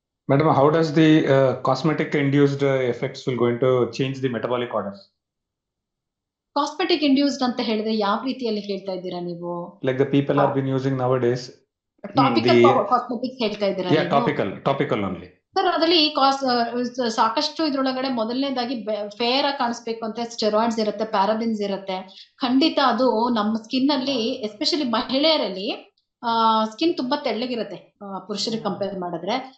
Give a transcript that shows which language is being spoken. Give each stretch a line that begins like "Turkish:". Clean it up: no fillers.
English: Madam, how does the cosmetic induced effects will going to change the metabolic orders?
Kannada: Cosmetic induced ಅಂತ ಹೇಳಿದ್ರೆ ಯಾವ ರೀತಿಯಲ್ಲಿ ಹೇಳ್ತಾ ಇದ್ದೀರಾ ನೀವು?
English: Like the people are been using nowadays.
Kannada: Tropical cosmetics ಹೇಳ್ತಾ ಇದ್ದೀರಾ?
English: Yeah, topical only.
Kannada: ಸರ್ ಅದರಲ್ಲಿ ಸಾಕಷ್ಟು ಇದ್ರೊಳಗಡೆ ಮೊದಲನೇದಾಗಿ ಫೇರ್ ಆಗಿ ಕಾಣಿಸ್ಬೇಕು ಅಂತ ಸ್ಟೆರಾಯ್ಡ್ಸ್ ಇರುತ್ತೆ, ಪ್ಯಾರಾಬಿನ್ಸ್ ಇರುತ್ತೆ. ಖಂಡಿತ ಅದು ನಮ್ಮ ಸ್ಕಿನ್ ಅಲ್ಲಿ ಎಸ್ಪೆಷಲಿ ಮಹಿಳೆಯರಲ್ಲಿ ಸ್ಕಿನ್ ತುಂಬಾ ತೆಳ್ಳಗಿರುತ್ತೆ ಪುರುಷರಿಗೆ ಕಂಪೇರ್ ಮಾಡಿದ್ರೆ.